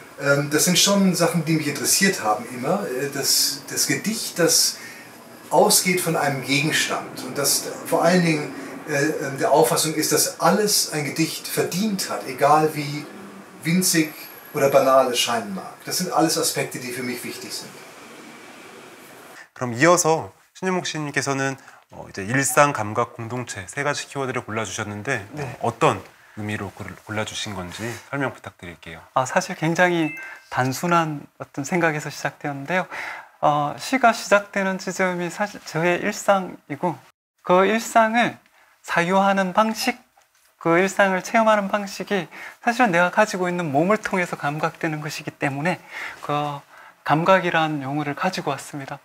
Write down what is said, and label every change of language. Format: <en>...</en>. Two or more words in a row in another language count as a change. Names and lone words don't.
<de>Das sind schon Sachen, die mich interessiert haben immer. Das Gedicht, das ausgeht von einem Gegenstand und das vor allen Dingen der Auffassung ist, dass alles ein Gedicht verdient hat, egal wie winzig oder banal es scheinen mag. Das sind alles Aspekte, die für mich wichtig sind.</de> <ko>그럼 이어서 신영목 시인님께서는 이제 일상, 감각, 공동체 세 가지 키워드를 골라주셨는데 네. 어떤 의미로 골라주신 건지 설명 부탁드릴게요. 사실 굉장히 단순한 어떤 생각에서 시작되었는데요. 시가 시작되는 지점이 사실 저의 일상이고 그 일상을 사유하는 방식, 그 일상을 체험하는 방식이 사실은 내가 가지고 있는 몸을 통해서 감각되는 것이기 때문에 그 감각이라는 용어를 가지고 왔습니다.</ko>